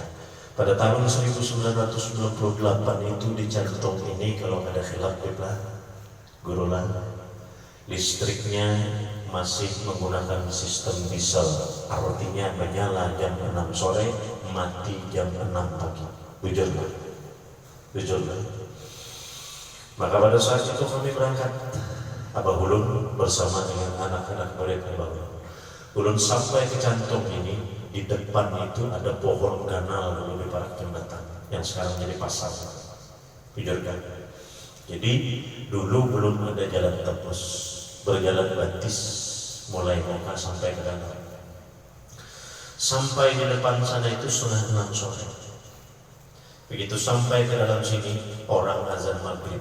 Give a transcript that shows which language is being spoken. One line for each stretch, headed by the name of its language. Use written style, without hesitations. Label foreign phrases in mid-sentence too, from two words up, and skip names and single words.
Indonesian: Pada tahun 1998 itu di jantung ini, kalau ada khilaf bebas gurulan, listriknya masih menggunakan sistem diesel, artinya menyala jam 6 sore, mati jam 6 pagi. Jujur. Maka pada saat itu kami berangkat, Abah ulun bersama dengan anak-anak murid Abah ulun. Ulun sampai ke jantung ini, di depan itu ada pohon ganal dulu di Parak Jembatan yang sekarang jadi pasar. Jujur kan? Jadi dulu belum ada jalan tembus, berjalan batis mulai Moka sampai ke danau. Sampai di depan sana itu 5:30 sore. Begitu sampai ke dalam sini, orang azan maghrib.